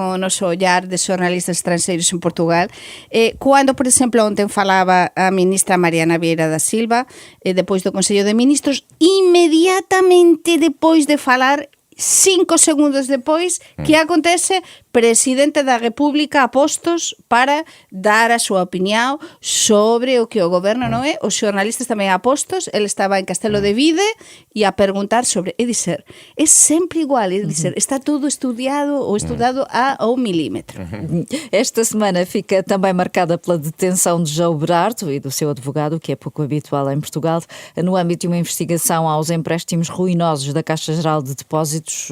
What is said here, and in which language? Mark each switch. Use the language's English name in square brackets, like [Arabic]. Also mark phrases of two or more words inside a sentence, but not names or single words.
[Portuguese] Com o nosso olhar de jornalistas estrangeiros em Portugal, quando, por exemplo, ontem falava a ministra Mariana Vieira da Silva, depois do Consello de Ministros, imediatamente depois de falar, 5 segundos depois, que acontece? [Galician] Presidente da República a postos para dar a súa opinión sobre o que o goberno non é, os xornalistas tamén a postos, ele estaba en Castelo de Vide e a perguntar sobre, é dizer, é sempre igual, é dizer, está tudo estudado ou estudado ao milímetro. [Portuguese] Esta semana fica também marcada pela detenção de João Berardo e do seu advogado, que é pouco habitual em Portugal, no âmbito de uma investigação aos empréstimos ruinosos da Caixa Geral de Depósitos.